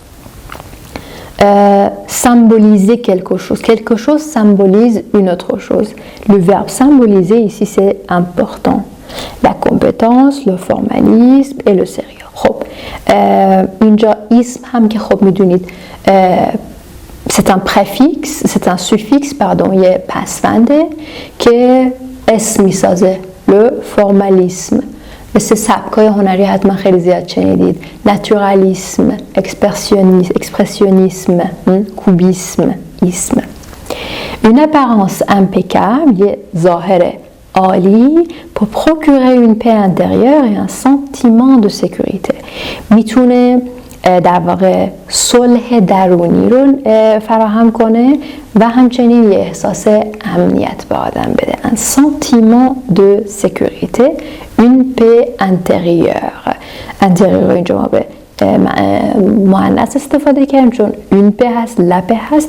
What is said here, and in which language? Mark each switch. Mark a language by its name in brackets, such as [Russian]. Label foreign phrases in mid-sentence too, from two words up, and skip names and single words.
[French] Symboliser quelque chose. Quelque chose symbolise une autre chose. Le verbe symboliser ici c'est important. La compétence, le formalisme et le sérieux. [Persian] خب اینجا اسم هم که خب میدونید [French] c'est un préfixe، c'est un suffixe pardon، [Persian] یه پسونده که اسم میسازه. [French] le formalisme [Persian] مثل سبکای هنری حتما خیلی زیاد شنیدید. [French] naturalisme، expressionnisme، cubisme، isme. une apparence impeccable [Persian] یه ظاهر عالی [French] pour procurer une paix intérieure et un sentiment de sécurité. [Persian] میتونه در واقع صلح درونی رو فراهم کنه و همچنین یه احساس امنیت به آدم بده. [French] un sentiment de sécurité, une paix intérieure. [Persian] intérieure اینجا ما به مؤنث استفاده کردیم چون [French] une paix [Persian] هست، [French] la paix [Persian] هست.